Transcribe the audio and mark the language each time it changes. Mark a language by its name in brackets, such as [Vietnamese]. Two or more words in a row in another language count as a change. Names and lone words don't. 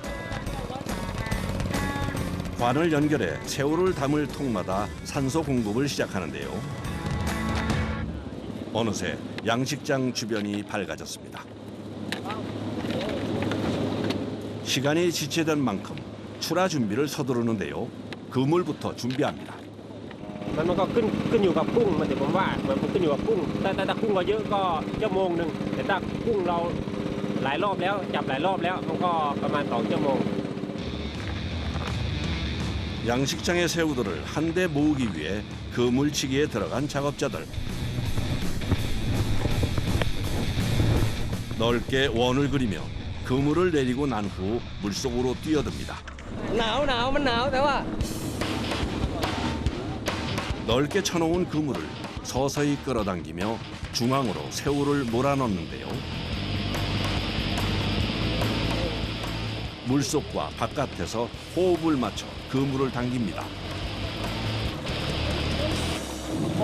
[Korean] 관을 연결해 새우를 담을 통마다 산소 공급을 시작하는데요. 어느새 양식장 주변이 밝아졌습니다. 시간이 지체된 만큼 출하 준비를 서두르는데요. 그물부터 준비합니다. [Thai] มันก็ขึ้นอยู่กับกุ้งมันแต่ผมว่ามันขึ้นอยู่กับกุ้งถ้ากุ้งเราเยอะก็ชั่วโมงนึงแต่ถ้ากุ้งเราหลายรอบแล้วจับหลายรอบแล้วมันก็ประมาณ2 ชั่วโมง [Korean] 양식장의 새우들을 한데 모으기 위해 그물치기에 들어간 작업자들. 넓게 원을 그리며 그물을 내리고 난 후 물속으로 뛰어듭니다. [Thai] หนาวมันหนาวแต่ว่า [Korean] 넓게 쳐놓은 그물을 서서히 끌어당기며 중앙으로 새우를 몰아넣는데요. 물속과 바깥에서 호흡을 맞춰 그물을 당깁니다.